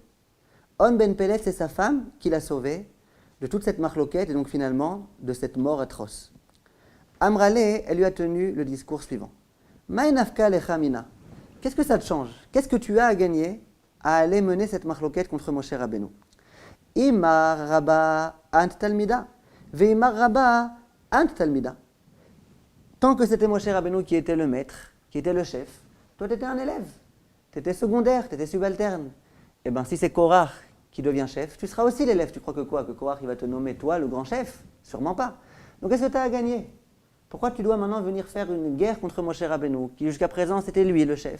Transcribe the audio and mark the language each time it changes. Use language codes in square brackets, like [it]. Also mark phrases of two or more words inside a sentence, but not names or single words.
[fr] On ben Pelet, c'est sa femme qui l'a sauvé de toute cette marloquette et donc finalement de cette mort atroce. Amrale, elle lui a tenu le discours suivant. [arc] מאי נפקא לך מינה. [fr] Qu'est-ce que ça te change? Qu'est-ce que tu as à gagner à aller mener cette marloquette contre Moshe Rabbeinu? [arc] אי מר רבה אנת תלמידא ואי מר רבה אנת תלמידא. [fr] Tant que c'était Moshe Rabbeinu qui était le maître, qui était le chef, toi tu étais un élève, tu étais secondaire, tu étais subalterne. Eh bien si c'est Korach qui devient chef, tu seras aussi l'élève. Tu crois que quoi? Que Korach il va te nommer toi le grand chef? Sûrement pas. Donc qu'est-ce que tu as à gagner? Pourquoi tu dois maintenant venir faire une guerre contre Moshe Rabbeinu, qui jusqu'à présent c'était lui le chef?